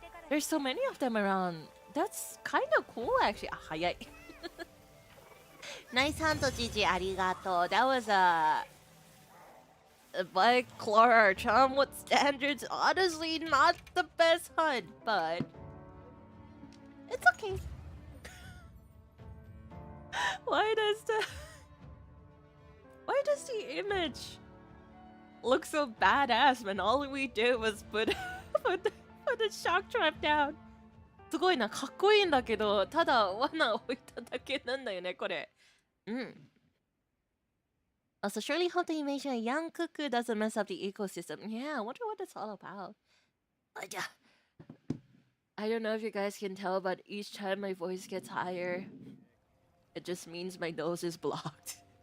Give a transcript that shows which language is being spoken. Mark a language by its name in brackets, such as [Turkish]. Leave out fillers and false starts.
[English] There's so many of them around. That's kind of cool, actually. [Japanese] あ、早い。ナイスハント、ジジ、ありがとう。 [English] That was by Klara Charmwood standards, honestly not the best hunt, but it's okay. Why does the image look so badass when all we did was put the shock trap down? [Japanese] すごいな、かっこいいんだけど、ただ罠を置いただけなんだよね、これ。うん。 [English] Also, surely hope the animation of Yian Kut-Ku doesn't mess up the ecosystem. Yeah, I wonder what it's all about. I don't know if you guys can tell, but each time my voice gets higher, it just means my nose is blocked.